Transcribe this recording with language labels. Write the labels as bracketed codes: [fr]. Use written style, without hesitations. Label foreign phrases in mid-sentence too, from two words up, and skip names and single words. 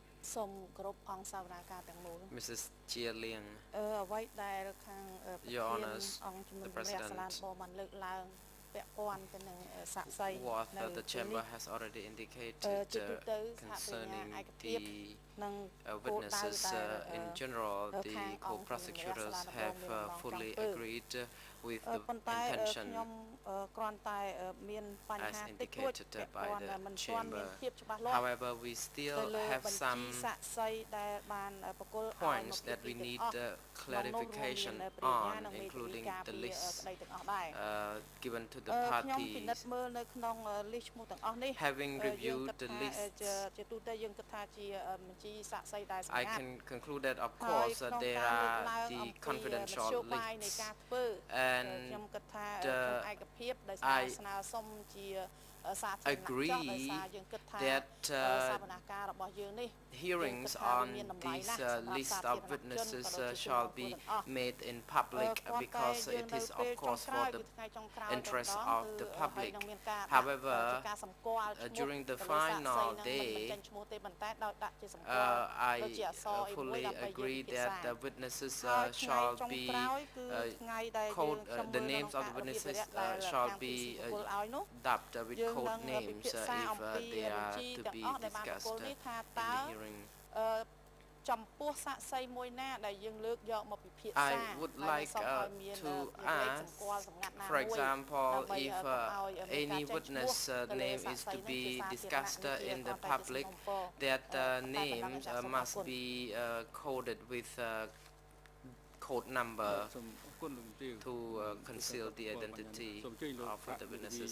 [en] Mrs. Chia Liang, [km] អ្វីដែលខាងប្រធា [en] Your [km] ន [en] Honours, [km] អង្គជំនុំ [en] the [km] ជម្រះសាលា [en] President, [km] ដំបូងបានលើកឡើងពាក់ព័ន្ធទៅនឹងសាក្សី [en] what [km] នៅ [en] the [km] ទី [en] chamber [km] នេះ [en] has already indicated [km] ជាទូទៅសហប្រញ្ញា [en] concerning [km] ឯកភាព [en] the [km] និងគោលដៅ [en] witnesses [km] ដែល [en] in general, the [km] ខាងអង្គជំនុំជម្រះសាលា [en] co-prosecutors [km] ដំបូង [en] have [km] មានបំណងចង់ [en] fully [km] ធ្វើ [en] agreed with the [km] ប៉ុន្តែខ្ញុំ [en] intention [km] គ្រាន់តែមានបញ្ [en] as [km] ហាតិចតួច [en] indicated [km] ពាក់ព័ន្ធ [en] by the [km] មិនទាន់មាន [en] chamber. [km] ភាពច្បាស់លាស់ [en] However, we [km] ទៅ [en] still [km] លើ [en] have [km] បញ្ជី [en] some [km] សាក្សីដែលបានប្រគល់ឲ្យមក [en] points [km] ពី [en] that we [km] ទាំង [en] need [km] អស់ [en] clarification [km] ក្នុងនោះរួមមាន [en] on, [km] ព្រះញ្ញានិងមេធាវី [en] including [km] ការ [en] the [km] ពារ [en] list [km] ក្តីទាំងអស់ដែរ [en] given to the [km] ខ្ញុំពិនិត្យ [en] parties. [km] មើលនៅក្នុង list ឈ្មោះទាំងអស់នេះ [en] Having [km] យើង [en] reviewed [km] គិត [en] the [km] ថា [en] lists, [km] ជាទូទៅយើងគិតថាជាបញ្ជីសាក្សីដែលសម្ [en] I [km] ងាត់ [en] can conclude that, of [km] ហើយ [en] course, [km] ក្នុង [en] there [km] ការលើក [en] are [km] ឡើង [en] the [km] អំពីម [en] confidential [km] ធ្យោបាយនៃ [en] lists. [km] ការធ្វើ [en] And [km] ខ្ញុំគិតថា [en] the- [km] ក្នុងឯកភាពដោយសារ [en] I [km] ស្នើសុំជាសាធារណៈចុះ [en] agree [km] ដោយសារយើងគិតថា [en] that [km] សវនកម្មរបស់យើងនេះ [en] hearings on these list of witnesses shall be made in public because it is, of course, for the interest of the public. However, during the final day, I fully agree that the witnesses shall be the names of the witnesses shall be dubbed with code names if they are to be discussed in the hearing. [km] ចំពោះសាក្សីមួយណាដែលយើងលើកយកមកពិភាក្សា [en] I would like to ask, for example, if any witness name is to be discussed in the public, that names must be coded with code number to conceal the identity of the witnesses.